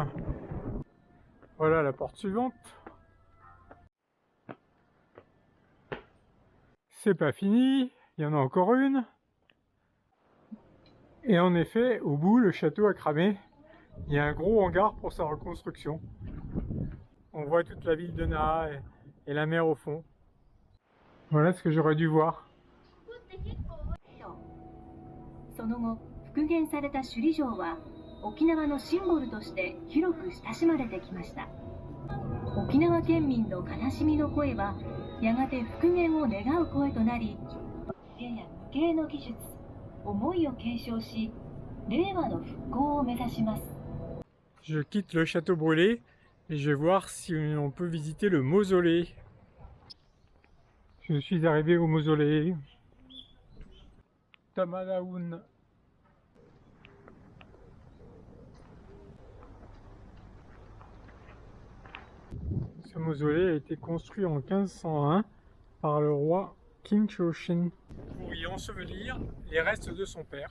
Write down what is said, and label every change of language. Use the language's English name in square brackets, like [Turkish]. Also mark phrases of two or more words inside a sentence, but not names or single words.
[French] Voilà la porte suivante. C'est pas fini, il y en a encore une. Et en effet, au bout, le château a cramé. Il y a un gros hangar pour sa reconstruction. On voit toute la ville de Naha et la mer au fond. Voilà ce que j'aurais dû voir. [Japanese] その後、復元された首里城は沖縄のシンボルとして広く親しまれてきました。沖縄県民の悲しみの声はやがて復元を願う声となり、手や無形の技術、思いを継承し、令和の復興を目指します。 [French] Je quitte le château brûlé et je vais voir si on peut visiter le mausolée. Je suis arrivé au mausolée. Tamadaun. Ce mausolée a été construit en 1501 par le roi King Shoshin pour y ensevelir les restes de son père.